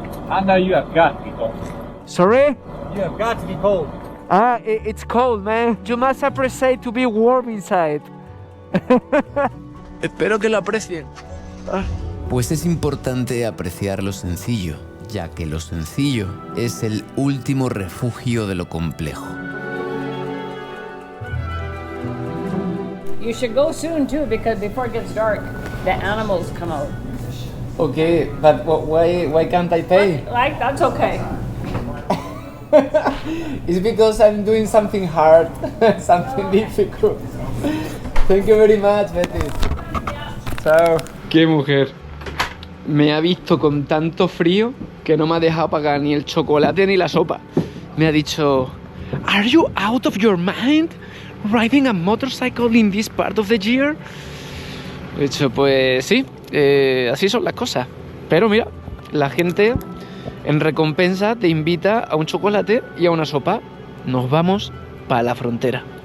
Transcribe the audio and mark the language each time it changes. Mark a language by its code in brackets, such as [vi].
[en] I know you have got to be cold. Sorry? You have got to be cold. It's cold, man. You must appreciate to be warm inside. [es] Espero que lo aprecien. Pues es importante apreciar lo sencillo, ya que lo sencillo es el último refugio de lo complejo. [en] You should go soon too, because before it gets dark, the animals come out. Okay, but why can't I pay? Like, that's okay. It's because I'm doing something hard, something difficult. Thank you very much, Betty. [es] Chao. ¡Qué mujer! Me ha visto con tanto frío que no me ha dejado pagar ni el chocolate ni la sopa. Me ha dicho, [en] ¿Are you out of your mind? Riding a motorcycle in this part of the year? [es] He dicho, pues sí, así son las cosas. Pero mira, la gente en recompensa te invita a un chocolate y a una sopa. Nos vamos para la frontera.